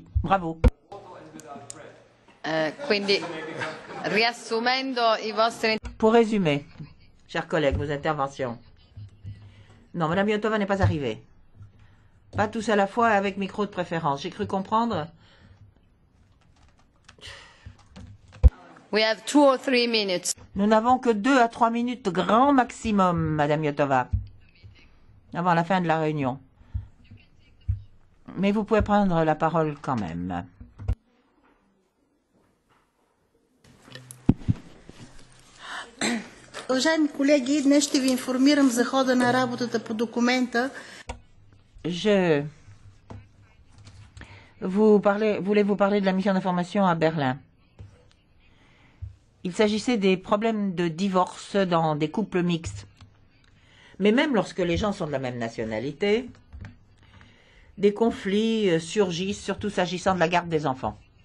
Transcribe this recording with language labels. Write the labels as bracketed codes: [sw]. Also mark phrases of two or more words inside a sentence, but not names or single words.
[it] Bravo. Quindi, riassumendo i vostri... [fr] Pour résumer, chers collègues, vos interventions. Non, Madame Iotova n'est pas arrivée. Pas tous à la fois avec micro de préférence. J'ai cru comprendre. [en] We have 2 or 3 minutes. [fr] Nous n'avons que 2 à 3 minutes grand maximum, Madame Iotova, avant la fin de la réunion. Mais vous pouvez prendre la parole quand même. [bg] Уважаеми колеги, днес ще ви информирам за хода на работата по документа. [fr] Je voulais vous parler de la mission d'information à Berlin. Il s'agissait des problèmes de divorce dans des couples mixtes. Mais même lorsque les gens sont de la même nationalité, des conflits surgissent, surtout s'agissant de la garde des enfants.